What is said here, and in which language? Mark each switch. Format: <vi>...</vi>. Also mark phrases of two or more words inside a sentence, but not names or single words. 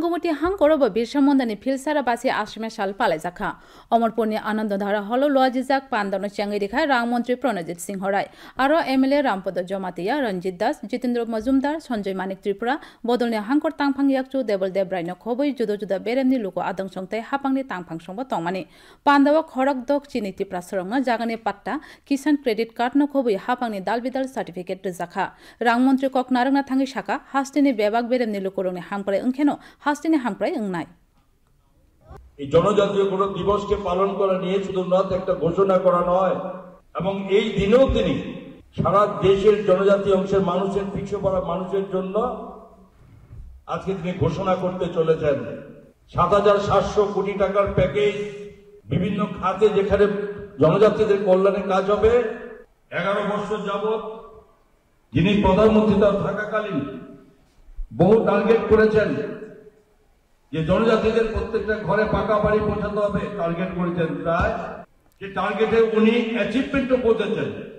<trp>বঙ্গবতী হাঙ্করব বিরসা মুন্ডাनि फिलसारा बासी आश्रमे साल पालायजाखा अमरपुरनि आनंदधारा हल लजिजाक पांदानो चांगै रेखा रांमंत्री प्रणजित सिंह राय आरो एमएलए रामपद जमातिया रंजित दास जितेंद्र मजुमदार संजय मानिक त्रिपुरा बदलनि हांकर तांफां याकचु देबल देबरायनो खबै जुदा जुदा बेरेमनि लुको आदं संथाय हापांनि तांफां संबो तंमानि पांदावा खरक दक चिनि तिप्रा सरंगना जागानि पाट्टा किसान क्रेडिट कार्ड नो खबै हापांनि दालबिदाल सार्टिफिकेट रजाखा रांमंत्री कक नारंगना थांगि शाखा हास्तिनि बेबाक बेरेमनि लुकोरंनि हांप्राय ओंखेनो हास्तिनि हांप्राय ओंनाय</trp> <bn>এই জনজাতীয় কোন দিবসকে পালন করা নিয়ে শুধুমাত্র একটা ঘোষণা করা নয় এবং এই দিনেও তিনি সারা দেশের জনজাতীয় অংশের মানুষের পিছিয়ে পড়া মানুষের জন্য আজকে তিনি ঘোষণা করতে চলেছেন ৭৭০০ কোটি টাকার প্যাকেজ বিভিন্ন খাতে যেখানে জনজাতিদের কল্যাণে কাজ হবে 11 বছর যাবত যিনি প্রধানমন্ত্রী থাকাকালীন বহু টার্গেট করেছেন যে জনজাতিদের প্রত্যেকটা ঘরে পাকা বাড়ি পৌঁছাতে হবে টার্গেট করেছেন প্রায় যে টার্গেটে উনি অ্যাচিভমেন্টও পৌঁছেছেন।</bn>